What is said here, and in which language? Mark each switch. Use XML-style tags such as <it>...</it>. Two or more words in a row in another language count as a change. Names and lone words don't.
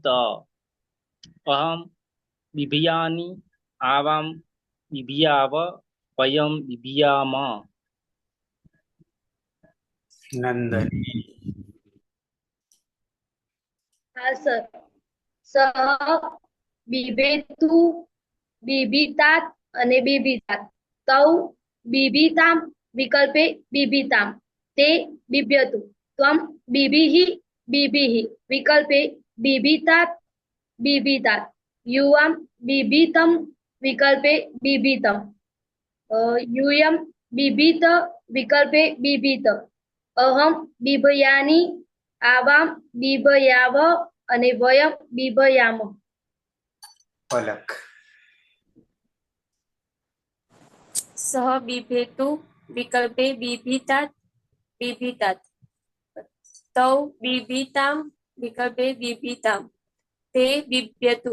<sa>अहं बिभयानि, आवां बिभयाव, वयं बिभयाम. नंदनी.</sa> <hi>हाँ सर।</hi> <sa>सह बिभेतु, बिभीतात અને બિભીતાત. तौ बिभीताम, विकल्पे बिभीताम. ते बिभ्यतु. त्वम बिभीहि, बिभीहि. विकल्पे बिभीतात, बिभीतात. युवाम बिभीतम, विकल्पे बिभीतम. यूयम बिभीत, विकल्पे बिभीत. अहम बिभयानि, आवाम बिभयाव અને वयम बिभयाम. पलक. सह बिभेतु, विकल्पे बिभीतात्, बिभीतात्. तौ बिभीतां, विकल्पे बिभीतां. ते बिभ्यतु.</sa>